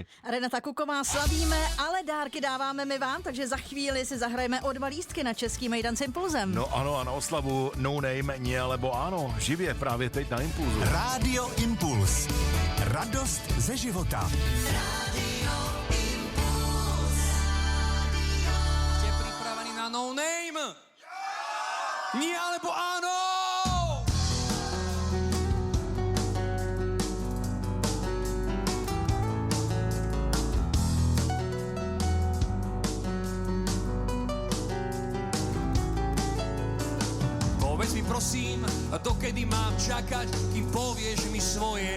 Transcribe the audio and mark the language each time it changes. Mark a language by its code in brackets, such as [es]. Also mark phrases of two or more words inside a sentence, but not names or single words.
[cs] Renata Kuková, slavíme, ale dárky dáváme my vám, takže za chvíli si zahrajeme o 2 lístky na český mejdan s Impulzem. No ano, a na oslavu No Name, [sk] nie, alebo áno, [cs] živě právě teď na Impulzu. Radio Impuls. Radost ze života. Radio Impuls. [sk] Ste pripravení na No Name? Nie, alebo áno? Povedz mi prosím, dokedy mám čakať, kým povieš mi svoje.